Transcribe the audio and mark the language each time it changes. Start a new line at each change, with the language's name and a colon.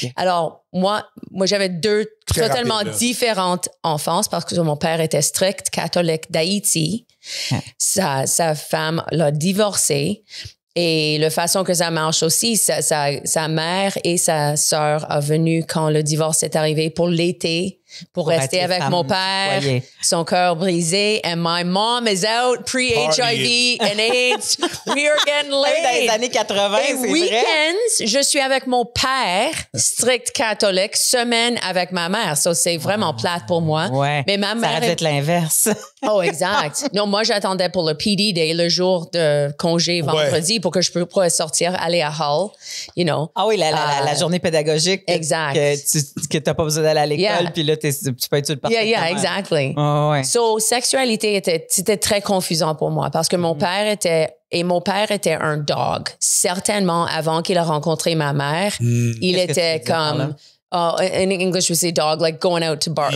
French: Alors, moi, j'avais deux totalement différentes enfances parce que mon père était strict catholique d'Haïti. Sa femme l'a divorcé. Et la façon que ça marche aussi, sa mère et sa sœur sont venues quand le divorce est arrivé pour l'été, pour rester avec mon père, son cœur brisé.
English: And my mom is out pre-HIV and AIDS. We are getting laid.
French: Dans les années 80, et c'est week-ends, je suis avec mon père, strict catholique, semaine avec ma mère. So, c'est vraiment plate pour moi. Ouais. Mais ma mère... Ça aurait dû être l'inverse. Oh, exact. Non, moi, j'attendais pour le PD Day, le jour de congé vendredi, pour que je puisse sortir, aller à Hull,
English: you know.
French: Ah oui, la journée pédagogique. Exact. Que t'as pas besoin d'aller à l'école, puis là, tu peux être sur le parfait.
English: Yeah, exactly.
French: Oh, ouais. So, sexualité c'était très confusant pour moi parce que mon père était un dog. Certainement, avant qu'il a rencontré ma mère, il était comme...
English: in English, we say dog, like going out to bar.